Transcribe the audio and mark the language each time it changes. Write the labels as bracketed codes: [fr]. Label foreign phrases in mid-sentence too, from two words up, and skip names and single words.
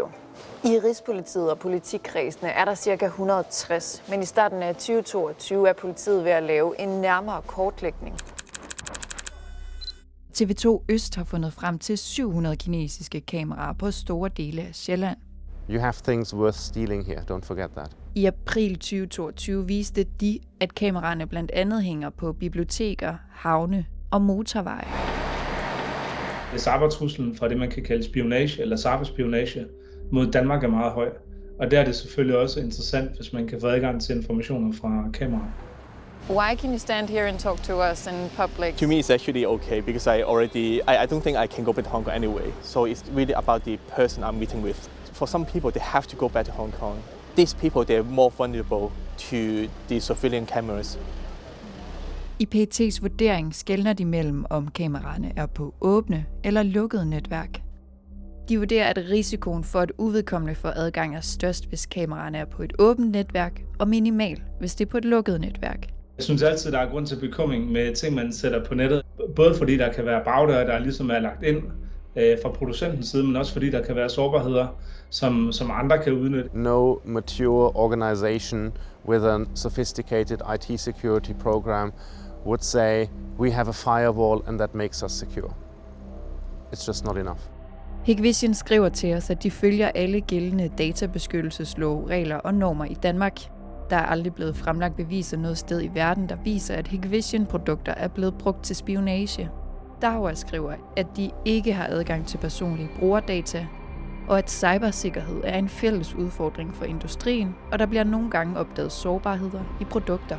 [da] I Rigspolitiet og politikkredsene er der ca. 160, men i starten af 2022 er politiet ved at lave en nærmere kortlægning. TV2 Øst har fundet frem til 700 kinesiske kameraer på store dele af Sjælland. [en] You have things worth stealing here, don't forget that. [da] I april 2022 viste de, at kameraerne blandt andet hænger på biblioteker, havne og motorveje. Cybertruslen fra det, man kan kalde spionage eller cyberspionage mod Danmark er meget høj. Og der er det selvfølgelig også interessant, hvis man kan få adgang til informationer fra kameraer. [en] Why can you stand here and talk to us in public? To me, it's actually okay because I don't think I can go back to Hong Kong anyway. So it's really about the person I'm meeting with. For some people, they have to go back to Hong Kong. These people, they're more vulnerable to the surveillance cameras. [da] I PET's vurdering skelner de mellem, om kameraerne er på åbne eller lukkede netværk. De vurderer, at risikoen for, at uvedkommende får adgang er størst, hvis kameraerne er på et åbent netværk, og minimal, hvis det er på et lukket netværk. Jeg synes altid, der er grund til bekymring med ting, man sætter på nettet. Både fordi der kan være bagdøre, der ligesom er lagt ind fra producentens side, men også fordi der kan være sårbarheder, som andre kan udnytte. [en] No mature organization with a sophisticated IT security program would say, we have a firewall and that makes us secure. It's just not enough. [da] Hikvision skriver til os, at de følger alle gældende databeskyttelseslove, regler og normer i Danmark. Der er aldrig blevet fremlagt beviser noget sted i verden, der viser, at Hikvision-produkter er blevet brugt til spionage. Dahua skriver, at de ikke har adgang til personlige brugerdata, og at cybersikkerhed er en fælles udfordring for industrien, og der bliver nogle gange opdaget sårbarheder i produkter.